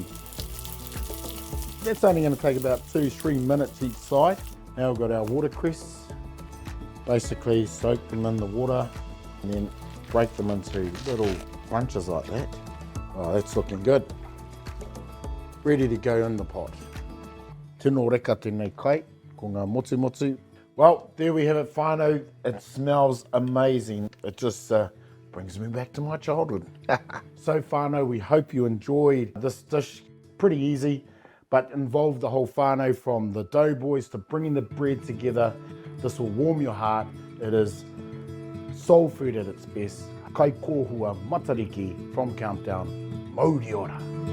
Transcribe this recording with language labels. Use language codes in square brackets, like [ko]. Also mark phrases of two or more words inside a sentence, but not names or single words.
[en] That's only going to take about 2-3 minutes each side. Now we've got our watercress. Basically soak them in the water and then break them into little bunches like that. Oh, that's looking good. Ready to go in the pot. [mi] Tino reka tēnei kai, ko ngā motumotu. [en] Well, there we have it, whānau. It smells amazing. It just brings me back to my childhood. So whānau, we hope you enjoyed this dish. Pretty easy, but involved the whole whānau from the doughboys to bringing the bread together. This will warm your heart. It is soul food at its best. [mi] Kai kōhua Matariki from Countdown. Mōri ora.